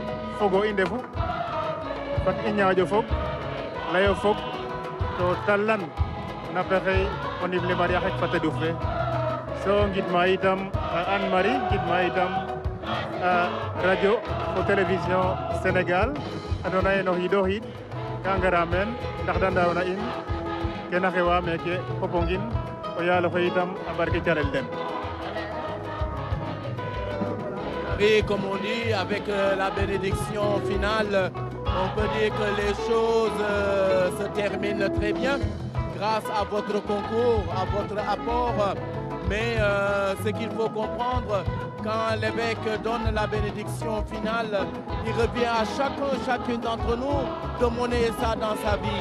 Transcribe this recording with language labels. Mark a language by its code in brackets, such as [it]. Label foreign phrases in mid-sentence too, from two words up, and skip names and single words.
[srr] fogo i ndefu fat i ñaaƴo fog layo fog to tallan na pexey o ndimle Marie xek fata duf fe so ngidma itam Anne Marie ngidma itam radio fo télévision Sénégal andoona yee no xiid o xiid ka ngara meen ndax da ndaawna in ke na xewa meeke Popenguine o yaal oxe itam a barke calel den. [fr] Et comme on dit, avec la bénédiction finale, on peut dire que les choses se terminent très bien grâce à votre concours, à votre apport. Mais ce qu'il faut comprendre, quand l'évêque donne la bénédiction finale, il revient à chacune d'entre nous de monnayer ça dans sa vie.